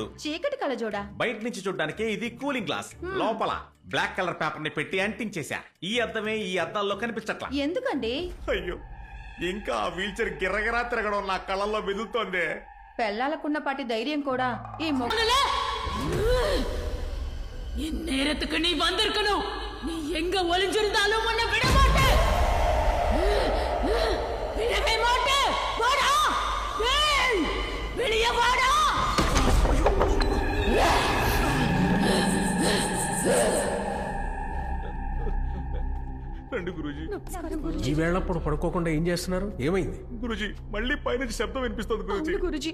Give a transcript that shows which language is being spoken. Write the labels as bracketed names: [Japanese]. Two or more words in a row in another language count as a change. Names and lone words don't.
[Telugu] చీకటి కళ్ళజోడా? బయట నుంచి చూడడానికి ఇది [English] cooling glass. [Telugu] లోపల [English] black colour paper [Telugu] ని పెట్టి అంటించేశా. ఈ అద్దమే ఈ అద్దాల్లో కనిపించట్లా. ఎందుకండి? అయ్యో, ఇంకా ఆ [English] wheel chair [Telugu] గిర్రగిరా తిరగడం నా కళ్ళల్లో మెదులుతోంది. పెళ్ళాలకున్నపాటి ధైర్యం కూడా ఈ [Tamil] இந்நேரத்துக்கு நீ வந்திருக்கணும். நீ எங்க ஒளிஞ்சிருந்தாலும் உன்னை விட மாட்டேன். விடவே மாட்டேன். வாடா, ஏய், வெளியே வாடா. [Telugu] రండి గురూజీ. ఈ వేళప్పుడు పడుకోకుండా ఏం చేస్తున్నారు? ఏమైంది? గురూజీ, మళ్ళీ పైనుంచి శబ్దం వినిపిస్తుంది గురూజీ. గురుజీ